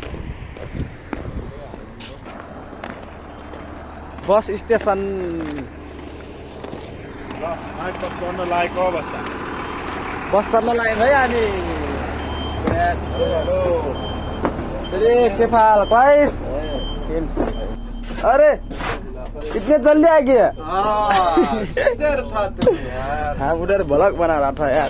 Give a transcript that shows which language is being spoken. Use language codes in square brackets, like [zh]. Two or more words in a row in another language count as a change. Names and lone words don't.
[en] bus station [ne] ल माइक बस चढ्न लागेको अवस्था। बस चढ्न लाग्यो भाइ हामी। [hi] अरे के फाल क्वाइस अरे इतने जल्दी आ गया। किधर था तुम यार? हाँ उधर ब्लॉग बना रहा था यार।